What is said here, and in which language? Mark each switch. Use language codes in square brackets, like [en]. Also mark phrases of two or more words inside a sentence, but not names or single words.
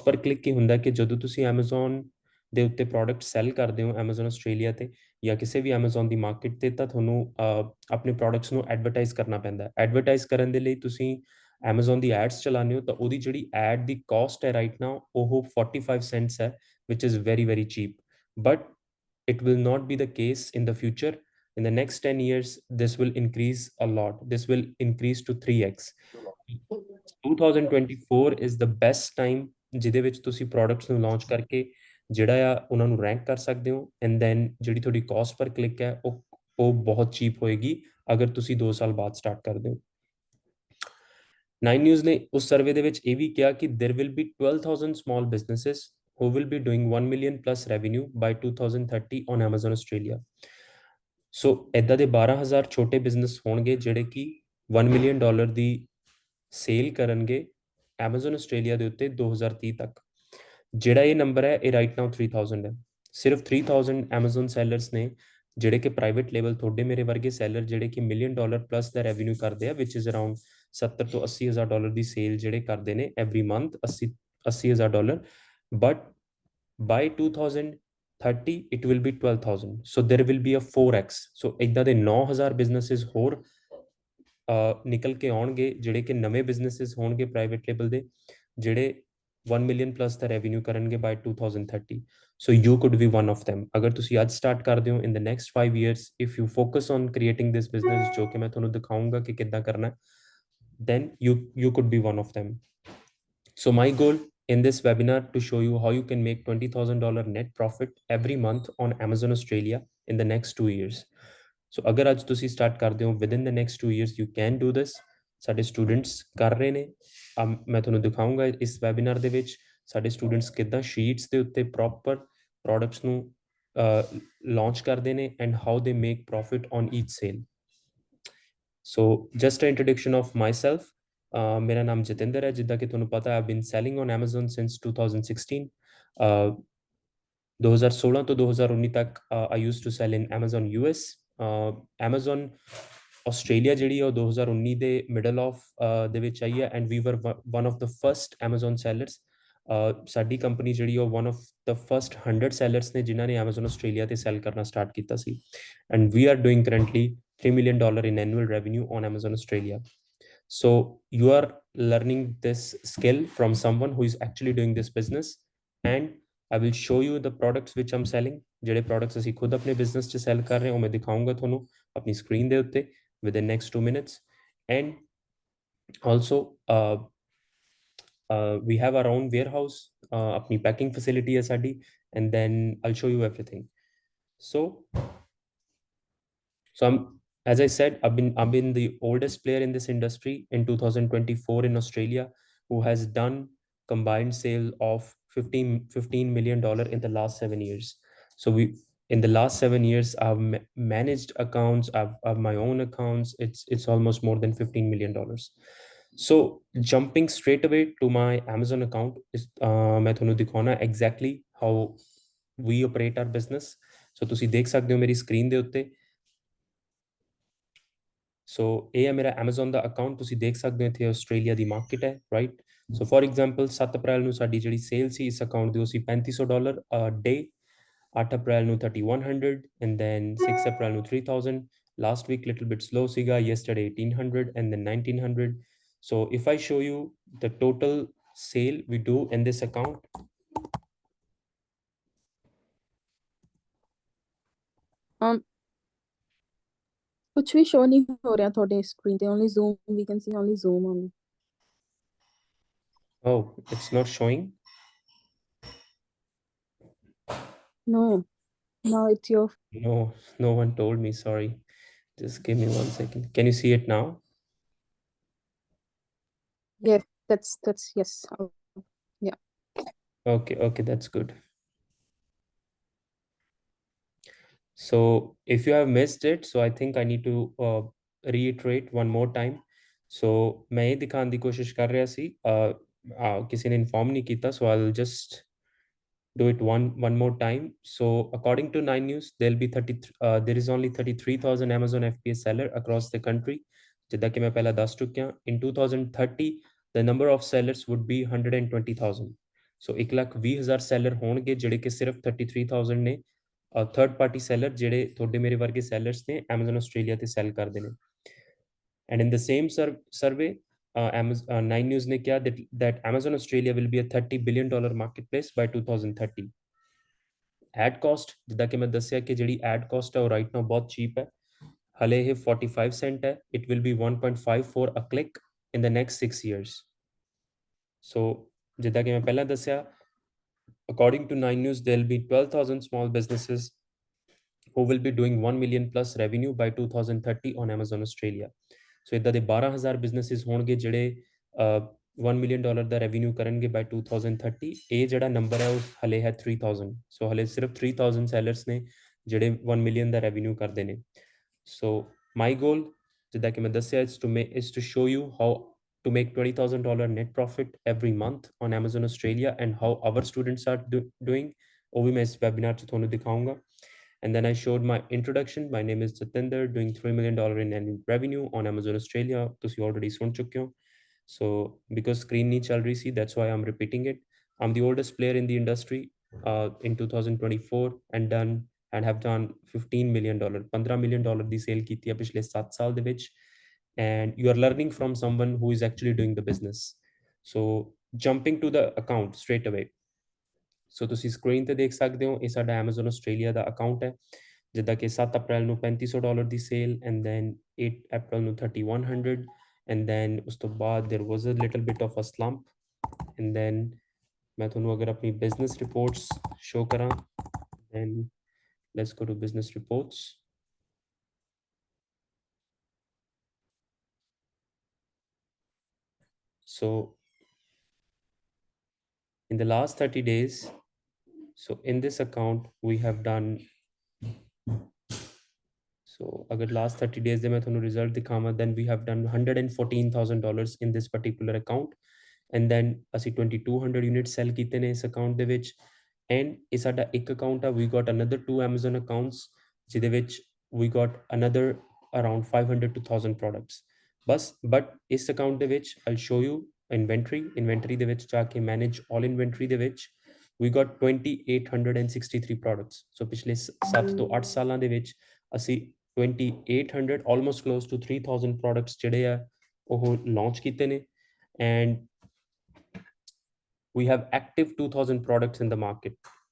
[en] per click [pa] ਕੀ ਹੁੰਦਾ ਕਿ ਜਦੋਂ ਤੁਸੀਂ Amazon ਦੇ ਉੱਤੇ ਪ੍ਰੋਡਕਟ ਸੈਲ ਕਰਦੇ ਹੋ Amazon ਆਸਟ੍ਰੇਲੀਆ ਤੇ ਜਾਂ ਕਿਸੇ ਵੀ Amazon ਦੀ ਮਾਰਕੀਟ ਤੇ ਤਾਂ ਤੁਹਾਨੂੰ ਆਪਣੇ ਪ੍ਰੋਡਕਟਸ ਨੂੰ ਐਡਵਰਟਾਈਜ਼ ਕਰਨਾ ਪੈਂਦਾ ਐਡਵਰਟਾਈਜ਼ ਕਰਨ ਦੇ ਲਈ ਤੁਸੀਂ Amazon ਦੀ ਐਡਸ ਚਲਾਉਂਦੇ ਹੋ ਤਾਂ ਉਹਦੀ ਜਿਹੜੀ ਐਡ ਦੀ ਕਾਸਟ ਹੈ [en] right now [pa] ਉਹ 45 ਸੈਂਟਸ ਹੈ [en] which is very very cheap but it will not be the case in the future in the next 10 years this will increase a lot this will increase to 3x 2024 is the best time [pa] ਜਿਹਦੇ ਵਿੱਚ ਤੁਸੀਂ ਪ੍ਰੋਡਕਟਸ ਨੂੰ ਲਾਂਚ ਕਰਕੇ ਜਿਹੜਾ ਆ ਉਹਨਾਂ ਨੂੰ ਰੈਂਕ ਕਰ ਸਕਦੇ ਹੋ ਐਂਡ ਦੈਨ ਜਿਹੜੀ ਤੁਹਾਡੀ [en] cost per click [pa] ਹੈ ਉਹ ਬਹੁਤ ਚੀਪ ਹੋਏਗੀ ਅਗਰ ਤੁਸੀਂ 2 ਸਾਲ ਬਾਅਦ ਸਟਾਰਟ ਕਰਦੇ ਹੋ 9 ਨਿਊਜ਼ ਨੇ ਉਸ ਸਰਵੇ ਦੇ ਵਿੱਚ ਇਹ ਵੀ ਕਿਹਾ ਕਿ [en] there will be 12,000 small businesses who will be doing 1 million plus revenue by 2030 on Amazon Australia [pa] ਸੋ ਇਦਾਂ ਦੇ 12,000 ਛੋਟੇ ਬਿਜ਼ਨਸ ਹੋਣਗੇ ਜਿਹੜੇ ਕਿ $1 ਮਿਲੀਅਨ ਦੀ ਸੇਲ ਕਰਨਗੇ Amazon ਆਸਟ੍ਰੇਲੀਆ ਦੇ ਉੱਤੇ 2030 ਤੱਕ ਜਿਹੜਾ ਇਹ ਨੰਬਰ ਹੈ ਇਹ [en] right now [pa] 3,000 ਹੈ ਸਿਰਫ 3,000 Amazon ਸੈਲਰਸ ਨੇ ਜਿਹੜੇ ਕਿ [en] private label [pa] ਤੁਹਾਡੇ ਮੇਰੇ ਵਰਗੇ ਸੈਲਰ ਜਿਹੜੇ ਕਿ $1 [en] million plus [pa] ਦਾ ਰੈਵਨਿਊ ਕਰਦੇ ਆ [en] which is around 70 [pa] ਤੋਂ $80,000 ਦੀ ਸੇਲ ਜਿਹੜੇ ਕਰਦੇ ਨੇ [en] every month $80,000 but by 2030 it will be 12,000 so there will be a 4x so [pa] ਇਦਾਂ ਦੇ 9,000 ਬਿਜ਼ਨੈਸਸ ਹੋਰ ਨਿਕਲ ਕੇ ਆਉਣਗੇ ਜਿਹੜੇ ਕਿ ਨਵੇਂ ਬਿਜ਼ਨੈਸਸ ਹੋਣਗੇ [en] private label [pa] ਦੇ ਜਿਹੜੇ 1 [en] million plus [pa] ਦਾ ਰੈਵਨਿਊ ਕਰਨਗੇ [en] by 2030 so you could be one of them [pa] ਅਗਰ ਤੁਸੀਂ ਅੱਜ ਸਟਾਰਟ ਕਰਦੇ ਹੋ [en] in the next 5 years if you focus on creating this business [pa] ਜੋ ਕਿ ਮੈਂ ਤੁਹਾਨੂੰ ਦਿਖਾਉਂਗਾ ਕਿ ਕਿੱਦਾਂ ਕਰਨਾ [en] then you could be one of them so my goal in this webinar to show you how you can make $20,000 net profit every month on Amazon Australia in the next 2 years so [pa] ਅਗਰ ਅੱਜ ਤੁਸੀਂ ਸਟਾਰਟ ਕਰਦੇ ਹੋ [en] within the next 2 years you can do this [pa] ਸਾਡੇ ਸਟੂਡੈਂਟਸ ਕਰ ਰਹੇ ਨੇ ਮੈਂ ਤੁਹਾਨੂੰ ਦਿਖਾਉਂਗਾ ਇਸ ਵੈਬਿਨਾਰ ਦੇ ਵਿੱਚ ਸਾਡੇ ਸਟੂਡੈਂਟਸ ਕਿੱਦਾਂ ਸ਼ੀਟਸ ਦੇ ਉੱਤੇ [en] proper products [pa] ਨੂੰ ਲਾਂਚ ਕਰਦੇ ਨੇ [en] and how they make profit on each sale so just a introduction of myself [pa] ਮੇਰਾ ਨਾਮ ਜਤਿੰਦਰ ਹੈ ਜਿੱਦਾਂ ਕਿ ਤੁਹਾਨੂੰ ਪਤਾ ਹੈ [en] been selling on Amazon since 2016 [pa] 2016 ਤੋਂ 2019 ਤੱਕ [en] I used to sell in Amazon US [pa] Amazon ਆਸਟ੍ਰੇਲੀਆ ਜਿਹੜੀ ਉਹ 2019 ਦੇ [en] middle of [pa] ਦੇ ਵਿੱਚ ਆਈ ਹੈ [en] and we were one of the first Amazon sellers. [pa] ਸਾਡੀ ਕੰਪਨੀ ਜਿਹੜੀ ਉਹ [en] one of the first 100 sellers [pa] ਨੇ ਜਿਨ੍ਹਾਂ ਨੇ Amazon ਆਸਟ੍ਰੇਲੀਆ ਤੇ ਸੈਲ ਕਰਨਾ ਸਟਾਰਟ ਕੀਤਾ ਸੀ [en] and we are doing currently $3 million in annual revenue on Amazon Australia. So you are learning this skill from someone who is actually doing this business, and I will show you the products which I'm selling. [pa] ਜਿਹੜੇ products ਅਸੀਂ ਖੁਦ ਆਪਣੇ business 'ਚ sell ਕਰ ਰਹੇ ਹਾਂ ਉਹ ਮੈਂ ਦਿਖਾਊਂਗਾ ਤੁਹਾਨੂੰ ਆਪਣੀ screen ਦੇ ਉੱਤੇ [en] within next 2 minutes. And also we have our own warehouse, [pa] ਆਪਣੀ packing facility ਹੈ ਸਾਡੀ, [en] and then I'll show you everything. So as I said, I've been the oldest player in this industry in 2024 in Australia, who has done combined sale of $15 million in the last 7 years. So in the last 7 years, I've managed accounts, I've my own accounts. It's almost more than $15 million. So jumping straight away to my Amazon account is [pa] ਮੈਂ ਤੁਹਾਨੂੰ ਦਿਖਾਉਣਾ [en] exactly how we operate our business. [pa] So ਤੁਸੀਂ ਦੇਖ ਸਕਦੇ ਹੋ ਮੇਰੀ screen ਦੇ ਉੱਤੇ। ਸੋ ਇਹ ਹੈ ਮੇਰਾ Amazon ਦਾ ਅਕਾਊਂਟ, ਤੁਸੀਂ ਦੇਖ ਸਕਦੇ ਹੋ ਇੱਥੇ ਆਸਟ੍ਰੇਲੀਆ ਦੀ ਮਾਰਕੀਟ ਹੈ, ਰਾਈਟ। ਸੋ [en] for example [pa] 7 ਅਪ੍ਰੈਲ ਨੂੰ ਸਾਡੀ ਜਿਹੜੀ ਸੇਲ ਸੀ ਇਸ ਅਕਾਊਂਟ ਦੀ ਉਹ ਸੀ $3500 ਡੇ, 8 ਅਪ੍ਰੈਲ ਨੂੰ 3100 [en] and then [pa] 6 ਅਪ੍ਰੈਲ ਨੂੰ 3000, [en] last week little bit slow [pa] ਸੀਗਾ, [en] yesterday 1800 and then 1900. so if I show you the total sale we do in this account, [hi] कुछ भी शो नहीं हो रहा थोड़े स्क्रीन पे, [en] only zoom, we can see only zoom only. oh it's not showing? No, it's your, no one told me, sorry, just give me 1 second. Can you see it now? yeah, that's yes. Yeah, Okay, that's good. So if you have missed it, so I think I need to reiterate one more time. [hi] So मैं ये दिखाने की कोशिश कर रहा सी, किसी ने inform नहीं किया, [en] so I'll just do it one more time. So according to 9 News, there is only 33,000 Amazon FBA seller across the country. [pa] ਜਿੱਦਾਂ ਕਿ ਮੈਂ ਪਹਿਲਾਂ ਦੱਸ ਚੁੱਕਿਆ, [en] in 2030 the number of sellers would be 120,000. [pa] So 1,20,000 seller होंगे ਜਿਹੜੇ ਕਿ ਸਿਰਫ 33,000 ਨੇ [en] third party seller [pa] ਜਿਹੜੇ ਤੁਹਾਡੇ ਮੇਰੇ ਵਰਗੇ ਸੈਲਰਸ ਨੇ Amazon ਆਸਟ੍ਰੇਲੀਆ ਤੇ ਸੈਲ ਕਰਦੇ ਨੇ। [en] And in the same survey, 9 News [pa] ਨੇ ਕਿਹਾ [en] that Amazon Australia will be a $30 billion marketplace by 2030. Ad cost, [pa] ਜਿੱਦਾਂ ਕਿ ਮੈਂ ਦੱਸਿਆ ਕਿ ਜਿਹੜੀ ad cost ਹੈ ਉਹ [en] right now [pa] ਬਹੁਤ cheap ਹੈ, ਹਲੇ ਇਹ 45 cent ਹੈ, [en] it will be 1.54 a click in the next 6 years. [pa] So ਜਿੱਦਾਂ ਕਿ ਮੈਂ ਪਹਿਲਾਂ ਦੱਸਿਆ, [en] according to 9 News, there will be 12,000 small businesses who will be doing 1 million plus revenue by 2030 on Amazon Australia. [pa] So ਇੱਦਾਂ ਦੇ 12,000 businesses ਹੋਣਗੇ ਜਿਹੜੇ $1 million ਦਾ revenue ਕਰਨਗੇ by 2030। ਇਹ ਜਿਹੜਾ number ਹੈ ਉਹ ਹਲੇ ਹੈ 3,000। So ਹਲੇ ਸਿਰਫ 3,000 sellers ਨੇ ਜਿਹੜੇ 1 million ਦਾ revenue ਕਰਦੇ ਨੇ। [en] So my goal, [pa] ਜਿੱਦਾਂ ਕਿ ਮੈਂ ਦੱਸਿਆ, [en] is to show you how to make $20,000 net profit every month on Amazon Australia and how our students are doing। [pa] ਉਹ ਵੀ ਮੈਂ ਇਸ webinar 'ਚ ਤੁਹਾਨੂੰ ਦਿਖਾਊਂਗਾ। [en] And then I showed my introduction. My name is Jatinder, doing $3 million in annual revenue on Amazon Australia. [pa] ਤੁਸੀਂ already ਸੁਣ ਚੁੱਕੇ ਹੋ। So because screen ਨਹੀਂ ਚੱਲ ਰਹੀ ਸੀ, [en] that's why I'm repeating it. I'm the oldest player in the industry in 2024 and have done $15 million, $15 million ਦੀ ਸੇਲ ਕੀਤੀ ਹੈ ਪਿਛਲੇ 7 ਸਾਲ ਦੇ ਵਿੱਚ। And you are learning from someone who is actually doing the business. So jumping to the account straight away. [pa] ਸੋ ਤੁਸੀਂ ਸਕਰੀਨ ਤੇ ਦੇਖ ਸਕਦੇ ਹੋ, ਇਹ ਸਾਡਾ Amazon ਆਸਟ੍ਰੇਲੀਆ ਦਾ ਅਕਾਊਂਟ ਹੈ, ਜਿੱਦਾਂ ਕਿ 7 ਅਪ੍ਰੈਲ ਨੂੰ $3500 ਦੀ ਸੇਲ [en] and then [pa] 8 ਅਪ੍ਰੈਲ ਨੂੰ 3100 [en] and then [pa] ਉਸ ਤੋਂ ਬਾਅਦ [en] there was a little bit of a slump and then [pa] ਮੈਂ ਤੁਹਾਨੂੰ ਅਗਰ ਆਪਣੀ [en] business reports show [pa] ਕਰਾਂ, [en] then let's go to business reports. So in the last 30 days, so in this account we have done, so agar last 30 days [pa] ਦੇ ਮੈਂ ਤੁਹਾਨੂੰ ਰਿਜ਼ਲਟ ਦਿਖਾਵਾਂ, [en] then we have done $114,000 in this particular account and then [pa] ਅਸੀਂ 2200 units sell ਕੀਤੇ ਨੇ ਇਸ account ਦੇ ਵਿੱਚ। and ਇਹ ਸਾਡਾ ਇੱਕ account ਆ, [en] we got another 2 Amazon accounts [pa] ਜਿਹਦੇ ਵਿੱਚ [en] we got another around 500 to 1000 products [pa] ਬਸ but ਇਸ account ਦੇ ਵਿੱਚ [en] I'll show you [pa] inventory ਦੇ ਵਿੱਚ ਜਾ ਕੇ [en] manage all inventory [pa] ਦੇ ਵਿੱਚ [en] we got 2863 products so [pa] ਪਿਛਲੇ 7 ਤੋਂ 8 ਸਾਲਾਂ ਦੇ ਵਿੱਚ ਅਸੀਂ 2800 [en] almost close to 3000 products [pa] ਜਿਹੜੇ ਆ ਉਹ launch ਕੀਤੇ ਨੇ [en] and we have active 2000 products in the market